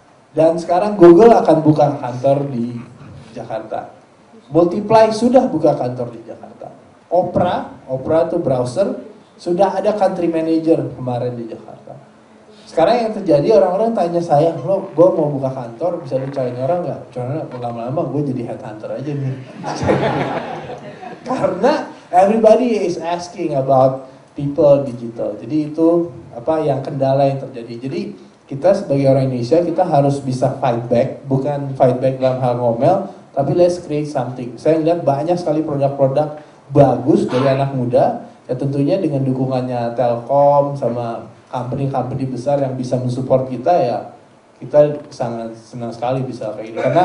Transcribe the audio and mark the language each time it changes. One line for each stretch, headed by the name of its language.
Indonesian: Dan sekarang Google akan buka kantor di Jakarta. Multiply sudah buka kantor di Jakarta. Opera itu browser, sudah ada country manager kemarin di Jakarta. Sekarang yang terjadi orang-orang tanya saya, lo gue mau buka kantor, bisa lu cariin orang nggak? Karena lama-lama gue jadi headhunter aja nih. Karena
English: everybody is asking about people digital.
Indonesian: Jadi itu yang kendala yang terjadi. Jadi kita sebagai orang Indonesia kita harus bisa
English: fight back,
Indonesian: bukan fight back dalam hal ngomel, tapi
English: let's create something.
Indonesian: Saya lihat banyak sekali produk-produk bagus dari anak muda. Ya tentunya dengan dukungannya Telkom sama company-company besar yang bisa mensupport kita, ya kita sangat senang sekali bisa kayak gini.